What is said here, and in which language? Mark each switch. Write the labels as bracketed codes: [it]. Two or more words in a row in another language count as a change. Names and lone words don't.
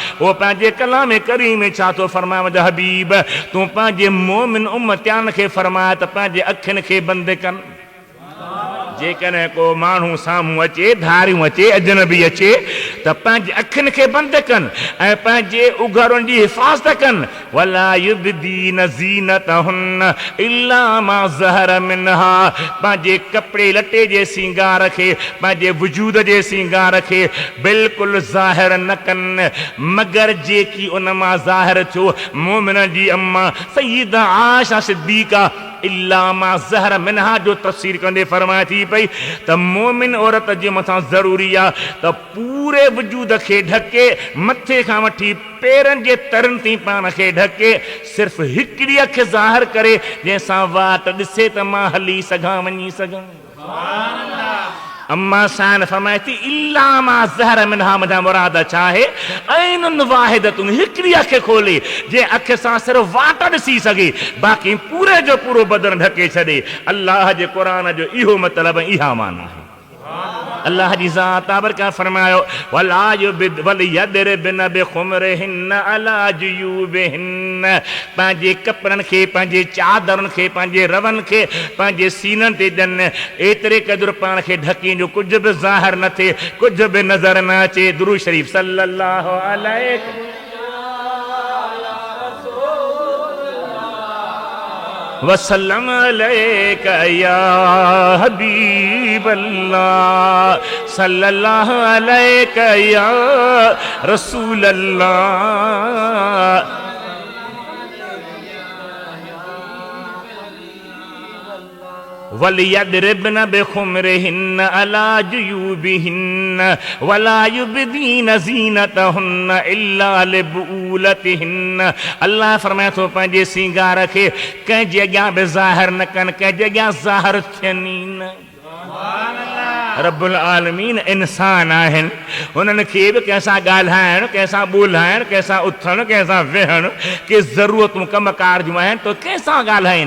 [sd] वो पंहिंजे कलाम करीम में छा थो फरमाए, मुंहिंजा हबीब तूं पंहिंजे मोमिन उम्मतियान खे फरमाए त पंहिंजे अखियुनि खे बंदि कनि। जेकॾहिं को माण्हू साम्हूं अचे, धारियूं अचे, अजनबी अचे त पंहिंजे अखियुनि खे बंदि कनि ऐं पंहिंजे उघरनि जी हिफ़ाज़त कनि। [ar] ولا يبدين زينتهن إلا ما ظهر منها, [sd] पंहिंजे कपिड़े लटे जे सींगार खे, पंहिंजे वजूद जे सींगार खे बिल्कुलु ज़ाहिर न कनि मगर जेकी उन मां ज़ाहिर थियो। मोमिन जी अम्मा सय्यदा आयशा सिद्दीक़ा [ar] إلا ما ظهر منها [sd] जो तफ़सीर कंदे फरमाए थी पई त मोमिन औरत जे मथां ज़रूरी आहे त पूरे वजूद खे ढके मथे खां वठी पेरनि जे तरनि ताईं पाण खे ढके सिर्फ़ हिकिड़ी अखि ज़ाहिर करे जंहिंसां वाट ॾिसे त मां हली सघां वञी सघां। अम्मा शान फरमाए थी [ar] إلا ما ظهر منها [sd] मुंहिंजा मुराद छा आहे [ar] عين واحدة [sd] हिकिड़ी अखि खोले जे अखि सां सिर्फ़ वाट ॾिसी सघे बाक़ी पूरे जो पूरो बदन ढके छॾे। अल्लाह जे क़ुरान जो इहो मतिलबु इहा माना आहे। अल्लाह जी ज़ात आबरका फरमायो [ar] ولا يبد ول يضربن بخمرهن على جيوبهن [sd] पंहिंजे कपड़नि खे पंहिंजे चादरनि खे पंहिंजे रवनि खे पंहिंजे सीननि ते ॾियनि एतिरे क़दुरु पाण खे ढकी जो कुझु बि ज़ाहिर न थिए कुझु बि नज़र न अचे। [ar] درود شريف صلى الله عليه وسلم عليك يا حبيب الله صلى الله عليك يا رسول الله. وليضربن بخمرهن على جيوبهن ولا يبدين زينتهن إلا لبعولتهن. [sd] अल्लाह फरमाए थो पंहिंजे सिंगार खे कंहिं जे अॻियां बि ज़ाहिर न कनि कंहिं जे अॻियां ज़ाहिर थियनि न। [ar] رب العالمين [sd] इंसान आहिनि उन्हनि खे बि कंहिंसां ॻाल्हाइणु कंहिंसां ॿोलाइणु कंहिंसां उथणु कंहिंसां वेहणु के ज़रूरतूं कमकार जूं आहिनि तो कंहिंसां ॻाल्हाइनि।